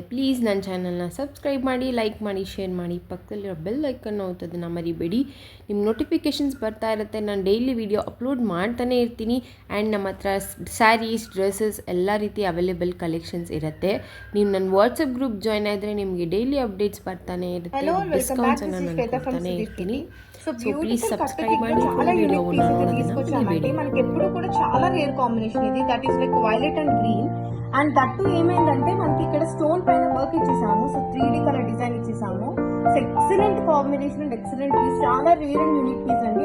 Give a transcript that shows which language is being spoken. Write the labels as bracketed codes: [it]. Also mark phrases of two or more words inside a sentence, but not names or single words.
[kn] ಪ್ಲೀಸ್ ನನ್ನ ಚಾನಲ್ನ ಸಬ್ಸ್ಕ್ರೈಬ್ ಮಾಡಿ, ಲೈಕ್ ಮಾಡಿ, ಶೇರ್ ಮಾಡಿ, ಪಕ್ಕದಲ್ಲಿರೋ [en] bell icon [kn] ಒತ್ತೋದನ್ನು ಮರಿಬೇಡಿ. ನಿಮ್ಮ ನೋಟಿಫಿಕೇಷನ್ಸ್ ಬರ್ತಾ ಇರುತ್ತೆ. ನಾನು [en] daily video upload [kn] ಮಾಡ್ತಾನೆ ಇರ್ತೀನಿ. ಆ್ಯಂಡ್ ನಮ್ಮ ಹತ್ರ [en] sarees, dresses [kn] ಎಲ್ಲ ರೀತಿ [en] available collections [kn] ಇರುತ್ತೆ. ನೀವು ನನ್ನ [en] WhatsApp group join [kn] ಆದರೆ ನಿಮಗೆ [en] daily updates [kn] ಬರ್ತಾನೆ ಇರುತ್ತೆ, ಡಿಸ್ಕೌಂಟ್ಸನ್ನು ನಾನು ಕೊಡ್ತಾನೆ ಇರ್ತೀನಿ. [en] so beautiful [te] కట్టుకి చాలా [en] unique pieces [te] తీసుకొచ్చామండి. మనకి ఎప్పుడు కూడా చాలా [en] rare combination [te] ఇది. [en] that is like violet and green. and that [te] ఏమైందంటే మనకి ఇక్కడ స్టోన్ పైన వర్క్ ఇచ్చేసాము. [en] so 3D colour design [te] ఇచ్చేసాము. [en] so excellent combination and excellent piece, [te] చాలా [en] rare and unique piece [te] అండి.